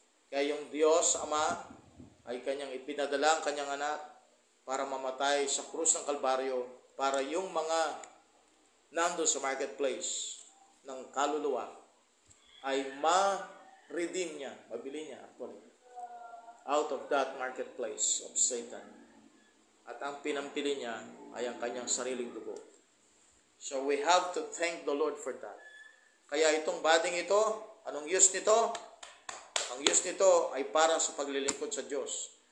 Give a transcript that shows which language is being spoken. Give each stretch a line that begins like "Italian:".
Filipino: Kaya yung Diyos Ama ay kanyang ipinadala ang kanyang anak para mamatay sa krus ng Kalbaryo para yung mga nandun sa marketplace ng kaluluwa ay ma-redeem niya, mabili niya
English: out of that marketplace of Satan.
Filipino: At ang pinampili niya ay ang kanyang sariling dugo.
English: So we have to thank the Lord for that.
Filipino: Kaya itong bading ito, anong use nito? Ang use nito ay para sa paglilingkod sa Diyos.